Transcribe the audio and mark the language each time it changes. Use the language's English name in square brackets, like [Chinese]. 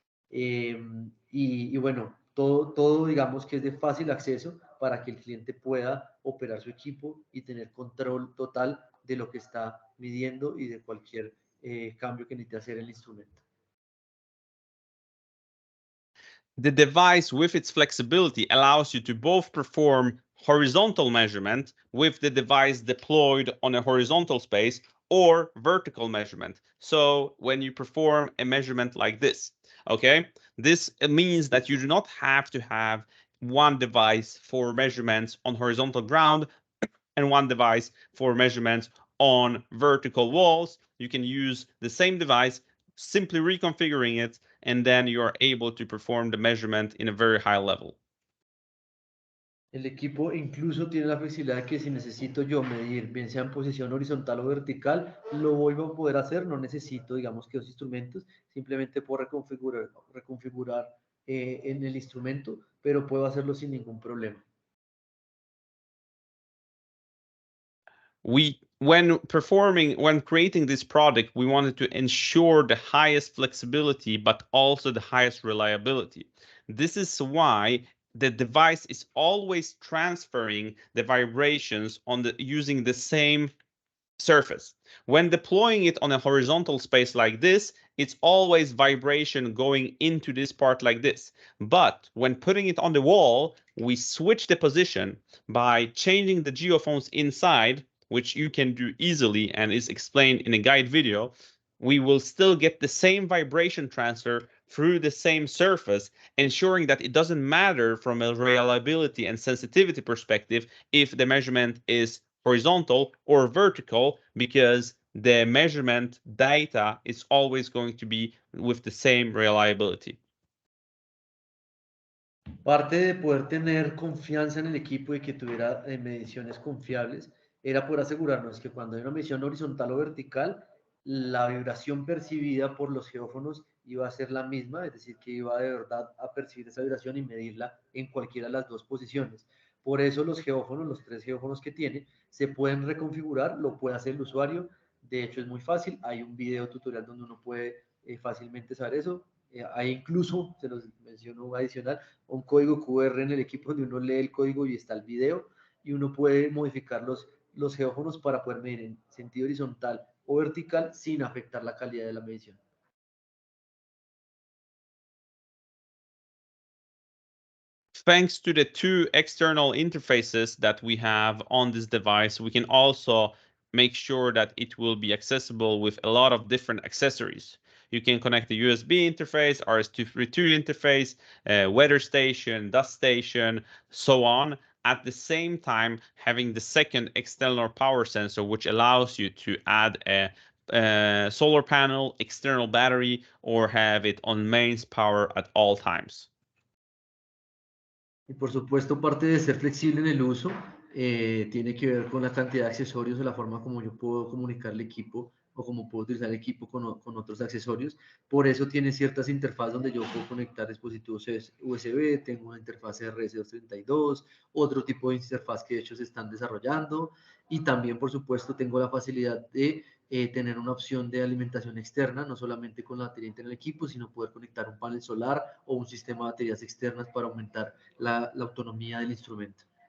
[Spanish] Y bueno, todo digamos que es de fácil acceso para que el cliente pueda operar su equipo y tener control total de lo que está midiendo y de cualquier cambio que necesite hacer en el instrumento. [English] The device with its flexibility allows you to both perform horizontal measurement with the device deployed on a horizontal space or vertical measurement. So when you perform a measurement like this, okay, this means that you do not have to have one device for measurements on horizontal ground and one device for measurements on vertical walls. You can use the same device, simply reconfiguring it, and then you are able to perform the measurement in a very high level. [Spanish] El equipo incluso tiene la flexibilidad de que si necesito yo medir, bien sea en posición horizontal o vertical, lo voy a poder hacer. No necesito, digamos, que dos instrumentos, simplemente puedo reconfigurar en el instrumento, pero puedo hacerlo sin ningún problema. [English] When creating this product, we wanted to ensure the highest flexibility, but also the highest reliability. This is why the device is always transferring the vibrations using the same surface. When deploying it on a horizontal space like this, it's always vibration going into this part like this. But when putting it on the wall, we switch the position by changing the geophones inside, which you can do easily and is explained in a guide video. We will still get the same vibration transfer through the same surface, ensuring that it doesn't matter from a reliability and sensitivity perspective if the measurement is horizontal or vertical, because the measurement data is always going to be with the same reliability. [Spanish] Parte de poder tener confianza en el equipo y que tuviera mediciones confiables era poder asegurarnos que cuando hay una medición horizontal o vertical, la vibración percibida por los geófonos iba a ser la misma, es decir, que iba de verdad a percibir esa vibración y medirla en cualquiera de las dos posiciones. Por eso los geófonos, los 3 geófonos que tiene, se pueden reconfigurar, lo puede hacer el usuario. De hecho, es muy fácil. Hay un video tutorial donde uno puede fácilmente saber eso. Hay incluso, se los menciono adicional, un código QR en el equipo donde uno lee el código y está el video, y uno puede modificar los geófonos para poder medir en sentido horizontal o vertical sin afectar la calidad de la medición. [English] Thanks to the 2 external interfaces that we have on this device, we can also make sure that it will be accessible with a lot of different accessories. You can connect the USB interface, RS-232 interface, weather station, dust station, so on. At the same time, having the second external power sensor, which allows you to add a solar panel, external battery, or have it on mains power at all times. [Spanish] Y por supuesto, parte de ser flexible en el uso tiene que ver con la cantidad de accesorios o la forma como yo puedo comunicar el equipo o como puedo utilizar el equipo con otros accesorios. Por eso tiene ciertas interfaces donde yo puedo conectar dispositivos USB, tengo una interfaz RS-232, otro tipo de interfaz que de hecho se están desarrollando, y también, por supuesto, tengo la facilidad de tener una opción de alimentación externa, no solamente con la batería interna del equipo, sino poder conectar un panel solar o un sistema de baterías externas para aumentar la autonomía del instrumento.